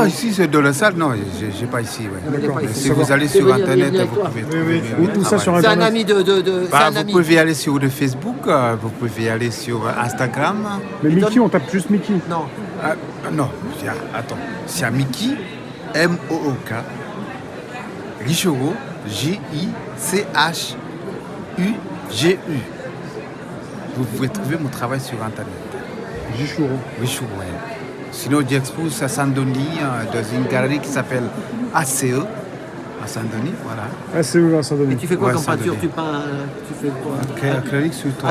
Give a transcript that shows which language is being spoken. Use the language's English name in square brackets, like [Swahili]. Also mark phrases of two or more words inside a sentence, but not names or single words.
[French] ici, c'est dans la salle. Non, j'ai pas ici. Ouais. Il est pas Mais ici. si vous allez C'est sur venir Internet, avec vous toi. pouvez trouver Où ça sur C'est un Internet? ami c'est Bah, un vous ami. pouvez aller sur le Facebook, vous pouvez aller sur Instagram. Mais Mickey, on tape juste Mickey. Non. Non, attends. C'est à Mickey, M-O-O-K, Richereau, J-I-C-H-U-G-U. Vous pouvez trouver mon travail sur Internet. Jichouro. Richereau, ouais. Sinon, j'expose à Saint-Denis, dans une galerie qui s'appelle ACE, à Saint-Denis, voilà. Ah, c'est où, Vincent Et Denis? tu fais quoi Ouais, comme ça peinture? devient. Tu peins. Tu fais quoi? Acrylique sur toi.